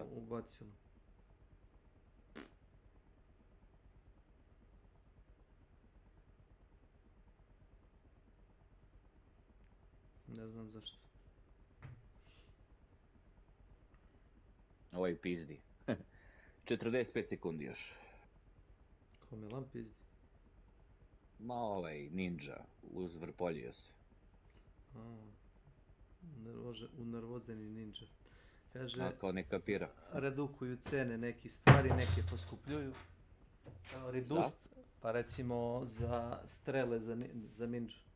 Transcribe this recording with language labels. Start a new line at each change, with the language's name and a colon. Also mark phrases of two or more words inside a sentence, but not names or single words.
Serbian: Ubacilo. Ne znam zašto. Ovaj pizdi. 45 sekundi još. Ko me lam pizdi? Ma ovaj ninja, uzvrpoljio se. Unervozeni ninja. Kaže, ako ne kapira. Redukuju cene neki stvari, neke poskupljuju. Reduced, pa recimo za strele za ninja.